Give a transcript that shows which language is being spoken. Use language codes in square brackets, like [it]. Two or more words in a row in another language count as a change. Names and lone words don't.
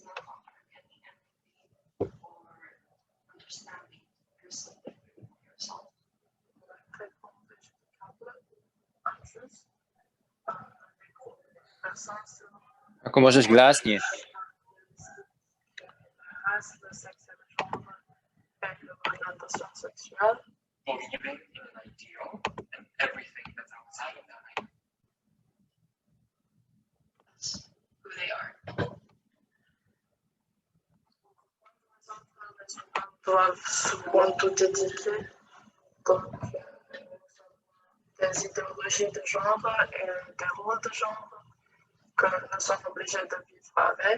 [en] not offering any empathy or understanding yourself. [hr] Ako možeš glasnije. [en] Who they are. [fr] Doivent s'auto-édifier, donc des idéologies de genre et des rôles de genre que nous sommes obligés de vivre avec.